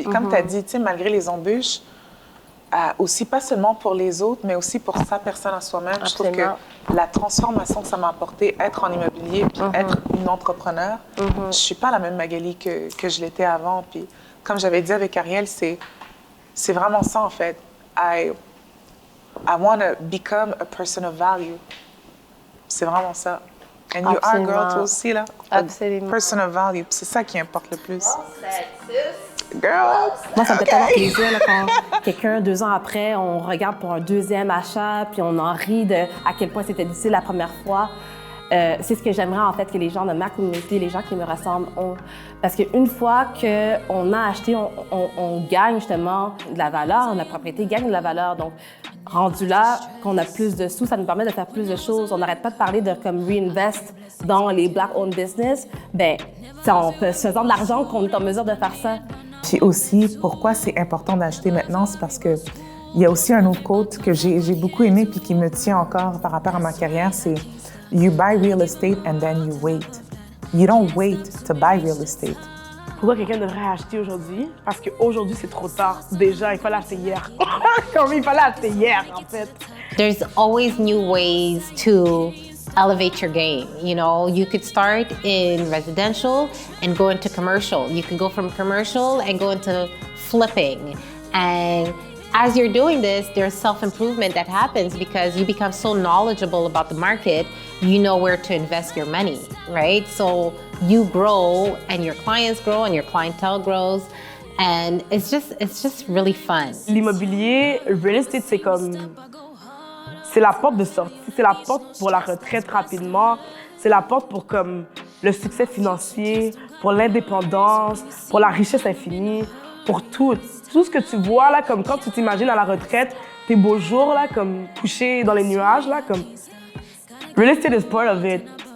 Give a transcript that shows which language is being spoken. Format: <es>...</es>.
<fr>Puis comme tu as dit, tu sais, malgré les embûches, aussi pas seulement pour les autres, mais aussi pour sa personne à soi-même, je trouve que la transformation que ça m'a apporté, être en immobilier, puis être une entrepreneur, je suis pas la même Magali que je l'étais avant. Puis comme j'avais dit avec Ariel, c'est vraiment ça, en fait.</fr> <en>I want to become a person of value.</en> <fr>C'est vraiment ça.</fr> <en>And you are, girl,</en> <fr>toi aussi, là. Absolument.</fr> <en>A person of value.</en> <fr>C'est ça qui importe le plus.</fr> <en>Girl!</en> <fr>Moi, ça me fait tellement plaisir là, quand quelqu'un, 2 ans après, on regarde pour un 2e achat, puis on en rit de à quel point c'était difficile la première fois. C'est ce que j'aimerais, en fait, que les gens de ma communauté, les gens qui me ressemblent, ont. Parce qu'une fois qu'on a acheté, on gagne justement de la valeur, la propriété gagne de la valeur. Donc, rendu là, qu'on a plus de sous, ça nous permet de faire plus de choses. On n'arrête pas de parler de comme reinvest dans les Black-owned business. Bien, on peut se faisant de l'argent qu'on est en mesure de faire ça. Puis aussi, pourquoi c'est important d'acheter maintenant, c'est parce que il y a aussi un autre quote que j'ai beaucoup aimé puis qui me tient encore par rapport à ma carrière, c'est «</fr> <en>You buy real estate and then you wait. You don't wait to buy real estate. »</en> <fr>Pourquoi quelqu'un devrait acheter aujourd'hui? Parce qu'aujourd'hui, c'est trop tard. Déjà, il fallait acheter hier. Comme il fallait acheter hier, en fait.</fr> <en>There's always new ways to elevate your game. You know, you could start in residential and go into commercial. You could go from commercial and go into flipping. And as you're doing this, there's self-improvement that happens because you become so knowledgeable about the market, you know where to invest your money, right? So you grow and your clients grow and your clientele grows. And it's just really fun.</en> <fr>L'immobilier, real estate, c'est la porte de sortie, c'est la porte pour la retraite rapidement, c'est la porte pour comme le succès financier, pour l'indépendance, pour la richesse infinie, pour tout ce que tu vois là, comme quand tu t'imagines à la retraite, tes beaux jours là, comme couché dans les nuages là, comme</fr> <en>real estate is part of it.</en>